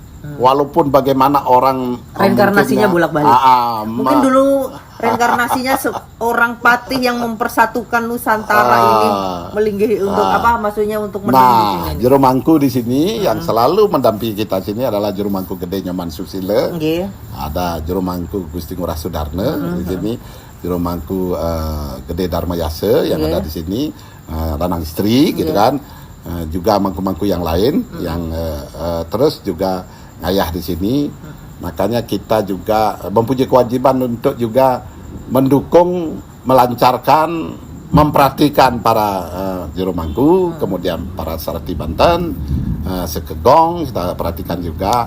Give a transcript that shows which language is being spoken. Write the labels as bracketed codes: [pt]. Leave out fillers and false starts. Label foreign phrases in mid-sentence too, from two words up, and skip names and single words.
[id] Walaupun bagaimana orang reinkarnasinya bolak-balik. Mungkin dulu reinkarnasinya seorang patih yang mempersatukan Nusantara ini Melinggih untuk maksudnya untuk mendampingi. Juru Mangku di sini yang selalu mendampingi kita sini adalah Juru Mangku Gede Nyoman Susile. Ada Juru Mangku Gusti Ngurah Sudarne di sini. Jero Mangku Gede Dharma Yase yang ada di sini, [ban] Lanang Istri [id] gitu kan, juga mangku-mangku yang lain yang terus juga ngayah di sini. Makanya kita juga mempunyai kewajiban untuk juga mendukung, melancarkan, memperhatikan para Jero Mangku, kemudian para Sarati Banten, Sekegong kita perhatikan juga.